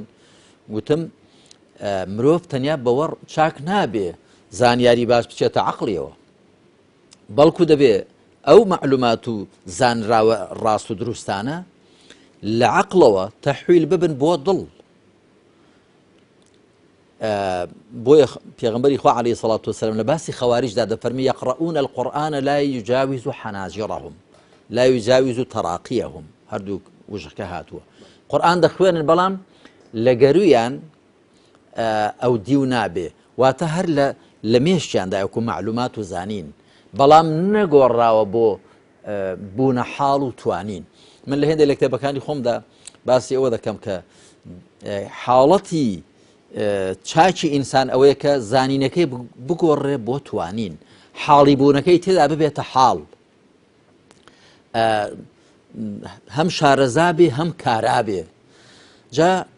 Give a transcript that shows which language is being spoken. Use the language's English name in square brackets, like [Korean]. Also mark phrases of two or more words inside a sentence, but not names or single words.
[Central Kurdish] گوتم مرۆڤ تەنیا بەوە چاک نابێ زانیاری باش بچێتە عەقڵیەوە، بەڵکو دەبێ ئەو معلومات و زانراوە ڕاست و دروستانە لە عەقڵەوە تەحویل ببن بۆ دڵ. بۆیە پێغمبەری خوا [Arabic] عليه الصلاة والسلام [Central Kurdish] لە باسی خەواریجدا دەفەرمی [Arabic] يقرؤون القرآن لا يجاوز حناجرهم لا يجاوز تراقيهم [Central Kurdish] هەردوو وشەکە هاتووە قورآن دەخوێنن بەڵام لە گەرویان ئەو دیو نابێ واتە هەر لە مێشتیاندا یەکو معلومات و زانین بەڵام نەگۆڕاوە بۆ بوونە حاڵ و توانین من لە هێندە لە کتێبەکانی خۆمدا باسی ئەوە دەکەم کە حاڵەتی چاکی ئینسان ئەوەیە کە زانینەکەی بگۆڕێ بۆ توانین حاڵی بوونەکەی تێدا ببێتە حاڵ هەم شارەزابێ هەم کارابێ جا